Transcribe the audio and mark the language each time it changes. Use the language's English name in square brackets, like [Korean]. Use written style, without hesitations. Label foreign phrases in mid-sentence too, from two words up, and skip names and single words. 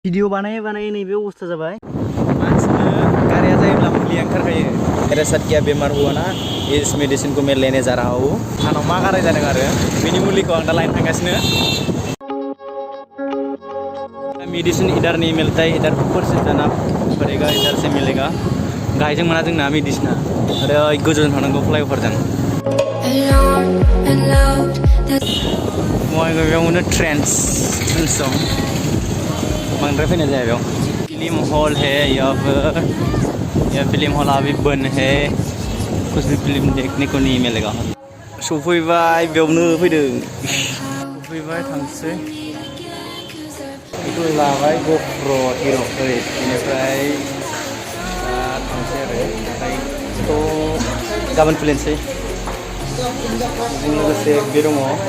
[Bodo] भिडिअ बानाय नैबे अवस्था जाबाय मानसिनो गारिया जायोब्ला मुलिया ओंखारखायो पेरासाइट गैया [Hindi] बेमार हुआ ना इस मेडिसिन को मैं लेने जा रहा हूँ [Bodo] आंनाव मा गाराय जादों आरो बेनि मुलिखौ आं दा लायनो थांगासिनो [Hindi] मेडिसिन इधर नहीं मिलता है इधर ऊपर से जाना पड़ेगा इधर से मिलेगा [Bodo] गाहायजों मोना जोंना मेडिसिना आरो गोजौजों थांनांगौ फ्लाइअभारजों बेयाव मोनो ट्रेन्स दं बांद्राय फैनाय जाया बेयाव [Hindi] फिल्म हॉल है यहाँ पर यह फिल्म हॉल अभी बंद है कुछ भी फिल्म देखने को नहीं मिलेगा [Bodo] सफैबाय बेयावनो फैदों सफैबाय थांसै बेखौ लाबाय गप्र' हिर' बेनिफ्राय थांसै आरो ओमफ्राय गाबोन खुलिनोसै बेजों लोगोसे बे दङ